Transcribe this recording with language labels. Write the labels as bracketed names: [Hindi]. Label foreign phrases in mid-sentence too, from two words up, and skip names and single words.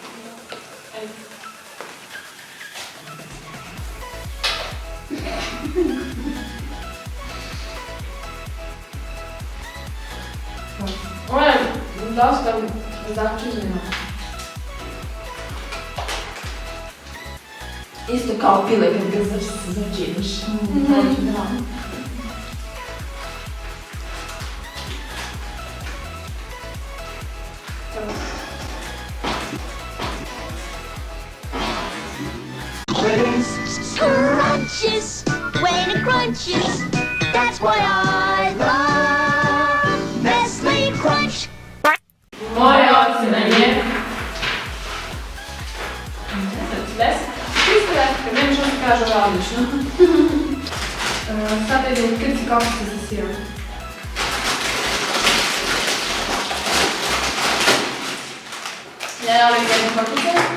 [Serbian] Ovo je dosta začinjeno. Isto kao pile kad ga začiniš. Da. [English] Crunches when it crunches. That's why I love Nestle Crunch. [Serbian] Moja ocena je... 10. Čisto 10, meni što se kaže ovo je odlično. Sada idem krci kašice sa sirom. Ja volim jednu pakice.